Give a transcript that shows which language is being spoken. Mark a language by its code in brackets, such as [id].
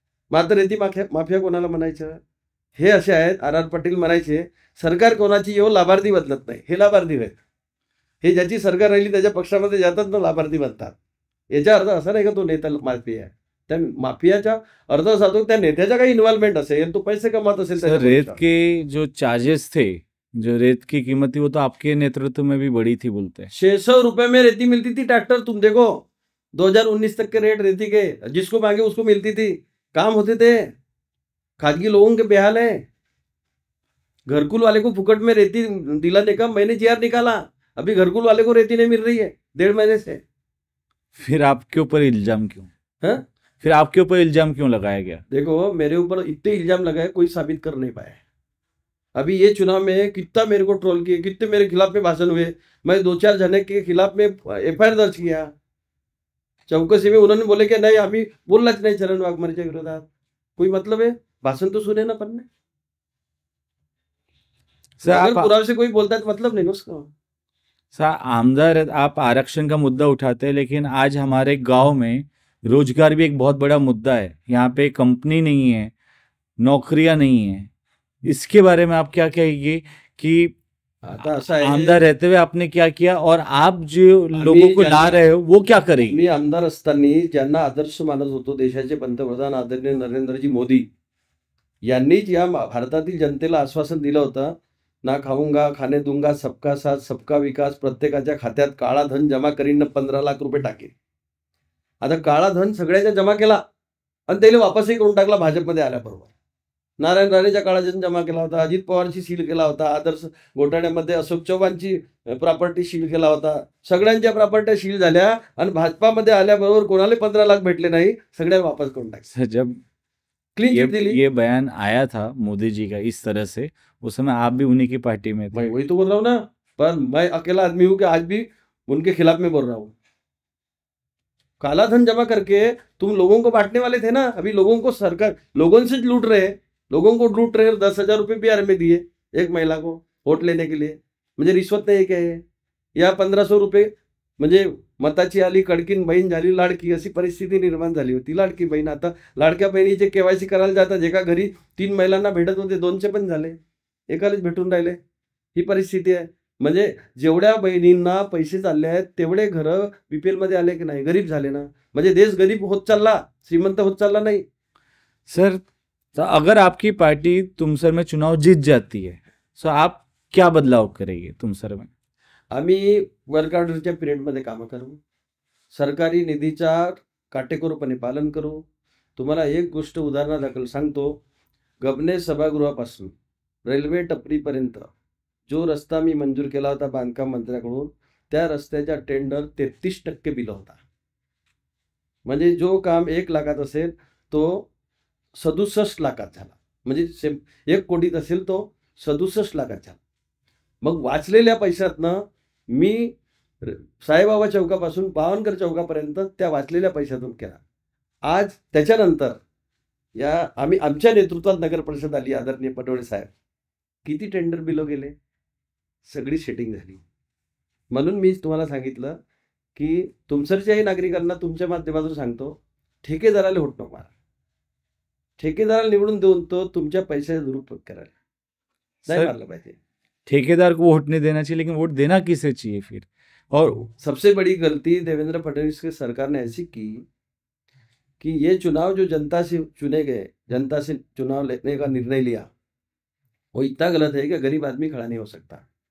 [mr] मात्र रेती माफिया कोणाला म्हणायचं? हे असे आहेत. आर पाटील म्हणायचे सरकार कोणाची येऊ लाभार्थी बदलत नाही. हे लाभार्थी आहेत. हे ज्याची सरकार राहिली त्याच्या पक्षामध्ये जातात ना लाभार्थी बनतात. याचा अर्थ असा नाही का तो नेता माफिया आहे. त्या माफियाचा अर्थ असा होतो त्या नेत्याचा काही इन्व्हॉल्वमेंट असेल, तो पैसे कमावत असेल. [hi] रेत के जो चार्जेस थे, जो रेत की कीमत थी, वो तो आपके नेतृत्व में भी बढ़ी थी बोलते हैं. 600 रुपए में रेती मिलती थी ट्रैक्टर. तुम देखो 2019 तक के रेट रेती के, जिसको मांगे उसको मिलती थी. काम होते थे. खाजगी लोगों के बेहाल है. घरकुल वाले को फुकट में रेती दिलाने का मैंने जीआर निकाला. अभी घरकुल वाले को रेती नहीं मिल रही है 1.5 महीने से. फिर आपके ऊपर इल्जाम क्यों? फिर आपके ऊपर इल्जाम क्यों लगाया गया? देखो मेरे ऊपर इतने इल्जाम लगाए, कोई साबित कर नहीं पाए. अभी ये चुनाव में कितना मेरे को ट्रोल किए, कितने मेरे खिलाफ में भाषण हुए. मैं 2-4 जने के खिलाफ में FIR दर्ज किया. चौकसी में उन्होंने बोले कि नहीं अभी बोलनाच नहीं [mr] चरण वाघमारेच्या विरोधात. [hi] कोई मतलब है? भाषण तो सुने ना पन्ने. अगर पुरावे से कोई बोलता है तो मतलब नहीं उसका. सर, आमदार आप आरक्षण का मुद्दा उठाते हैं, लेकिन आज हमारे गांव में रोजगार भी एक बहुत बड़ा मुद्दा है. यहाँ पे कंपनी नहीं है, नौकरियां नहीं है. इसके बारे में आप क्या कहेंगे कि आमदार रहते हुए आपने क्या किया और आप जो लोगों को ला रहे हो वो क्या करेंगे? [mr] मी आमदार असताना ज्यांना आदर्श मानत होतो, देशाचे पंतप्रधान आदरणीय नरेंद्रजी मोदी यांनीच या भारतातील जनतेला आश्वासन दिलं होतं [hi] ना खाऊंगा खाने दूंगा, सबका साथ सबका विकास, [mr] प्रत्येकाच्या खात्यात काळा धन जमा करीन, 15 लाख रुपये टाकेन. आता काळा धन सगळ्याच्या जमा केला आणि त्याला वापसही करून टाकला भाजपमध्ये आल्याबरोबर. नारायण राणेच्या काळा धन जमा केला होता, अजित पवारची सील केला होता, आदर्श घोटाळ्यामध्ये अशोक चव्हाणची प्रॉपर्टी सील केला होता. सगळ्यांच्या प्रॉपर्ट्या सील झाल्या आणि भाजपामध्ये आल्याबरोबर कोणाला 15 लाख भेटले नाही, सगळ्या वापस करून टाकले. [hi] सर, जब [en] clean [hi] ये [mr] चिट दिली. [hi] ये बयान आया था मोदी जी का इस तरह से, उस समय आप भी उन्हीं की पार्टी में थे. मैं वही तो बोल रहा हूँ ना, पर मैं अकेला आदमी हूँ कि आज भी उनके खिलाफ में बोल रहा हूँ. काला धन जमा करके तुम लोगों को बांटने वाले थे ना. अभी लोगों को सरकार लोगों से लूट रहे हैं, लोगों को लूट रहे. 10,000 रुपये बिहार में दिए एक महिला को वोट लेने के लिए. [mr] म्हणजे रिश्वत नाही काय आहे. या 1500 रुपये म्हणजे मताची आली, कडकीन बहीण झाली लाडकी, अशी परिस्थिती निर्माण झाली होती. लाडकी बहीण आता लाडक्या बहिणीचे केवायसी करायला जातात, एका घरी 3 महिलांना भेटत होते, 2चे पण झाले, एकालाच भेटून राहिले. ही परिस्थिती आहे. म्हणजे जेवढ्या बहिणींना पैसे चालले आहेत तेवढे घरं बीपीएल मध्ये आले की नाही, गरीब झाले ना. म्हणजे देश गरीब होत चालला, श्रीमंत होत चालला नाही. [hi] सर, तो अगर आपकी पार्टी तुमसर में चुनाव जीत जाती है, तो आप क्या बदलाव करेंगे तुमसर में? [mr] आम्ही वर्क ऑर्डरच्या पिरियडमध्ये कामं करू, सरकारी निधीचा काटेकोरपणे पालन करू. तुम्हाला एक गोष्ट उदाहरणादाखल सांगतो. गबने सभागृहापासून रेल्वे टपरीपर्यंत जो रस्ता मी मंजूर केला होता बांधकाम मंत्र्याकडून, त्या रस्त्याचा टेंडर 33% बिल होता. म्हणजे जो काम 1 लाखात असेल तो 67 लाखात झाला. म्हणजे 1 कोटीत असेल तो 67 लाखात झाला. मग वाचलेल्या पैशातनं मी साईबाबा चौकापासून पावनकर चौकापर्यंत त्या वाचलेल्या पैशातून केला. आज त्याच्यानंतर आमच्या नेतृत्वात नगर परिषद आली, आदरणीय पटोळे साहेब, किती टेंडर बिलो गेले, सगळी सेटिंग झाली. म्हणून मी तुम्हाला सांगितलं की तुमसरच्याही नागरिकांना तुमच्या माध्यमातून सांगतो, ठेकेदाराला होत नको मारा. ठेकेदाराला निवडून देऊन तो तुमच्या पैशाचा दुरुपयोग करायला नाही मारलं पाहिजे. [hi] ठेकेदार को वोट नहीं देना चाहिए, लेकिन वोट देना किसे चाहिए फिर? और सबसे बड़ी गलती देवेंद्र फडणवीस के सरकार ने ऐसी की कि ये चुनाव जो जनता से चुने गए, जनता से चुनाव लेने का निर्णय लिया, वो इतना गलत है कि गरीब आदमी खड़ा नहीं हो सकता.